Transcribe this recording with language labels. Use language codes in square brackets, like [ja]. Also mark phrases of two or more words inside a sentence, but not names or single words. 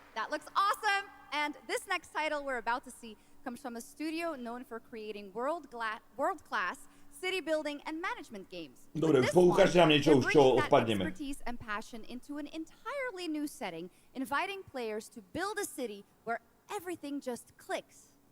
[en] That looks awesome! And this next title we're about to see comes from a studio known for creating world-class city building and management games. [sk] Dobre, ukážte nám niečo, už čo odpadneme. [en] Expertise and passion into an entirely new setting, inviting players to build a city where everything just clicks.